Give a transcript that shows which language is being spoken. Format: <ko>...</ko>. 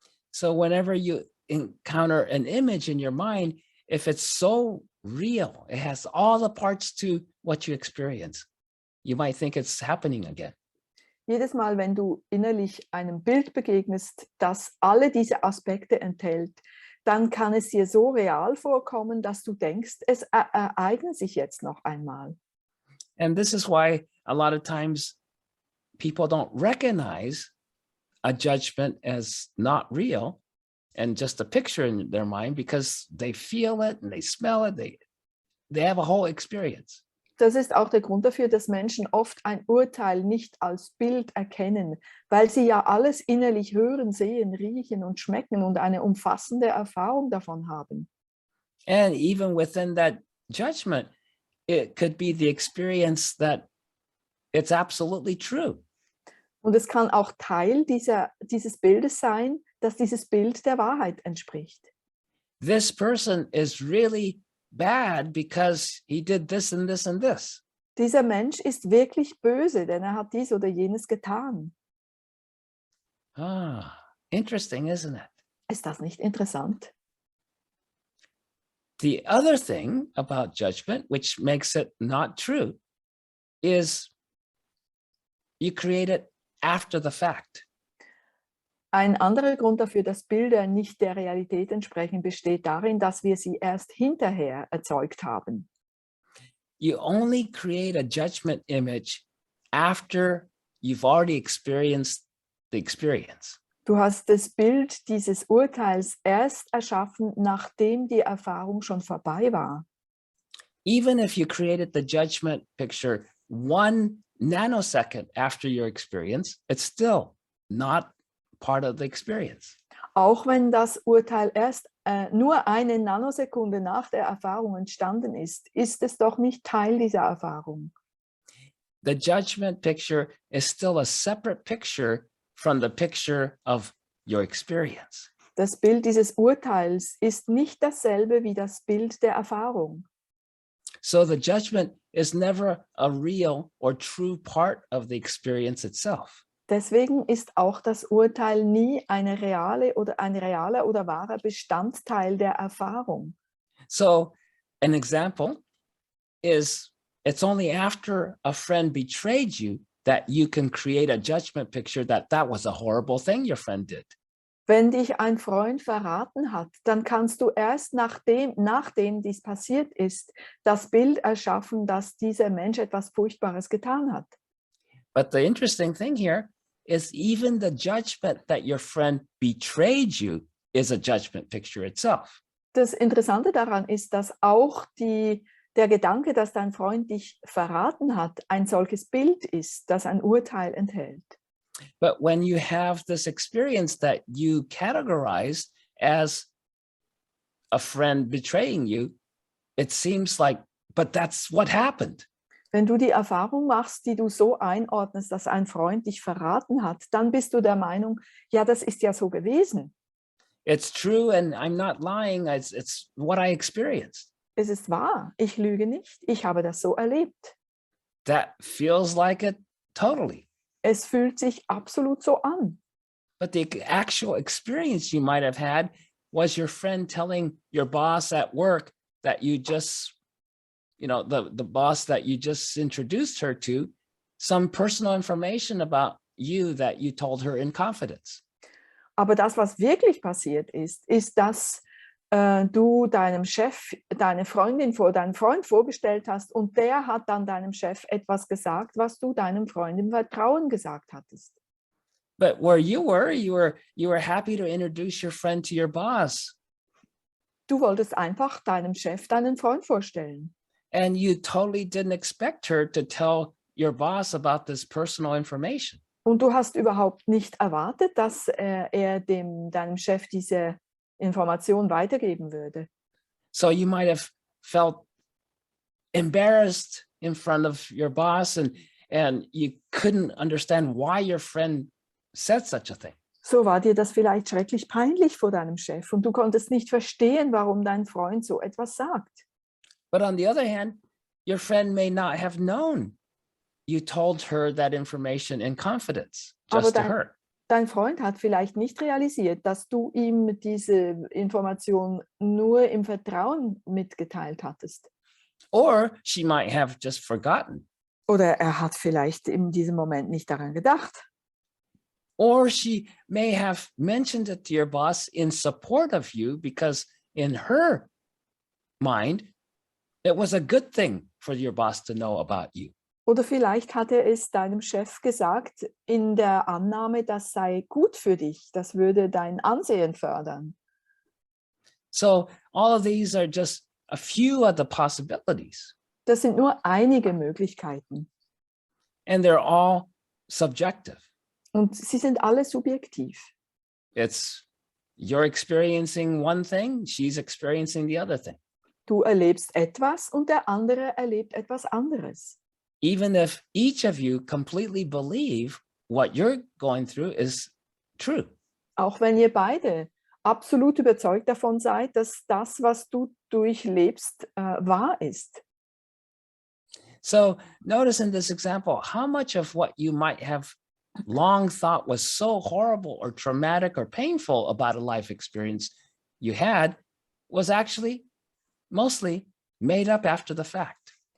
<en>So whenever you encounter an image in your mind, if it's so real, it has all the parts to what you experience, you might think it's happening again.</en> <de>Jedes Mal, wenn du innerlich einem Bild begegnest, das alle diese Aspekte enthält, dann kann es dir so real vorkommen, dass du denkst, es ereignet sich jetzt noch einmal.</de> <en>And this is why a lot of times people don't recognize a judgment as not real and just a picture in their mind, because they feel it and they smell it, they have a whole experience.</en> <de>Das ist auch der Grund dafür, dass Menschen oft ein Urteil nicht als Bild erkennen, weil sie ja alles innerlich hören, sehen, riechen und schmecken und eine umfassende Erfahrung davon haben.</de> <en>And even within that judgment, it could be the experience that it's absolutely true.</en> <de>Und es kann auch Teil dieses Bildes sein, dass dieses Bild der Wahrheit entspricht.</de> <en>This person is really bad because he did this and this and this.</en> <de>Dieser Mensch ist wirklich böse, denn er hat dies oder jenes getan.</de> <en>Ah, interesting, isn't it?</en> <de>Ist das nicht interessant?</de> <en>The other thing about judgment, which makes it not true, is you create it after the fact.</en> <de>Ein anderer Grund dafür, dass Bilder nicht der Realität entsprechen, besteht darin, dass wir sie erst hinterher erzeugt haben.</de> <en>You only create a judgment image after you've already experienced the experience.</en> <de>Du hast das Bild dieses Urteils erst erschaffen, nachdem die Erfahrung schon vorbei war.</de> <en>Even if you created the judgment picture 1 nanosecond after your experience, it's still not part of the experience.</en> <de>Auch wenn das Urteil erst nur eine Nanosekunde nach der Erfahrung entstanden ist, ist es doch nicht Teil dieser Erfahrung.</de> <en>The judgment picture is still a separate picture from the picture of your experience.</en> <de>Das Bild dieses Urteils ist nicht dasselbe wie das Bild der Erfahrung.</de> <en>So the judgment is never a real or true part of the experience itself.</en> <de>Deswegen ist auch das Urteil nie ein realer oder wahrer Bestandteil der Erfahrung.</de> <en>So an example is it's only after a friend betrayed you that you can create a judgment picture that was a horrible thing your friend did.</en> <de>Wenn dich ein Freund verraten hat, dann kannst du erst nachdem dies passiert ist, das Bild erschaffen, dass dieser Mensch etwas Furchtbares getan hat.</de> <en>But the interesting thing here is even the judgment that your friend betrayed you is a judgment picture itself.</en> <de>Das Interessante daran ist, dass auch der Gedanke, dass dein Freund dich verraten hat, ein solches Bild ist, das ein Urteil enthält.</de> <en>But when you have this experience that you categorize as a friend betraying you, it seems like, but that's what happened.</en> <de>Wenn du die Erfahrung machst, die du so einordnest, dass ein Freund dich verraten hat, dann bist du der Meinung, ja, das ist ja so gewesen.</de> <en>It's true and I'm not lying, it's what I experienced.</en> <de>Es ist wahr, ich lüge nicht, ich habe das so erlebt.</de> <en>That feels like it totally.</en> <de>Es fühlt sich absolut so an.</de> <en>But the actual experience you might have had was your friend telling your boss at work that you just, the boss that you just introduced her to, some personal information about you that you told her in confidence.</en> <de>Aber das, was wirklich passiert ist, dass du deinem Chef deinen Freund vorgestellt hast und der hat dann deinem Chef etwas gesagt, was du deinem Freund im Vertrauen gesagt hattest.</de> <en>But where you were happy to introduce your friend to your boss.</en> <de>Du wolltest einfach deinem Chef deinen Freund vorstellen.</de> <en>And you totally didn't expect her to tell your boss about this personal information.</en> <de>Und du hast überhaupt nicht erwartet, dass er deinem Chef diese Information weitergeben würde.</de> <en>So you might have felt embarrassed in front of your boss and you couldn't understand why your friend said such a thing.</en> <de>So war dir das vielleicht schrecklich peinlich vor deinem Chef und du konntest nicht verstehen, warum dein Freund so etwas sagt.</de> <en>But on the other hand, your friend may not have known you told her that information in confidence, just to her.</en> <de>Dein Freund hat vielleicht nicht realisiert, dass du ihm diese Information nur im Vertrauen mitgeteilt hattest.</de> <en>Or she might have just forgotten.</en> <de>Oder er hat vielleicht in diesem Moment nicht daran gedacht.</de> <en>Or she may have mentioned it to your boss in support of you because in her mind, it was a good thing for your boss to know about you.</en> <de>Oder vielleicht hat er es deinem Chef gesagt in der Annahme, das sei gut für dich, das würde dein Ansehen fördern.</de> <en>So all of these are just a few of the possibilities.</en> <de>Das sind nur einige Möglichkeiten.</de> <en>And they're all subjective.</en> <de>Und sie sind alle subjektiv.</de> <en>It's you're experiencing one thing, she's experiencing the other thing.</en> <de>Du erlebst etwas und der andere erlebt etwas anderes.</de> <en>Even if each of you completely believe what you're going through is true.</en> <de>Auch wenn ihr beide absolut überzeugt davon seid, dass das, was du durchlebst, wahr ist.</de> <en>So notice in this example, how much of what you might have long thought was so horrible or traumatic or painful about a life experience you had was actually mostly made up after the fact.</en>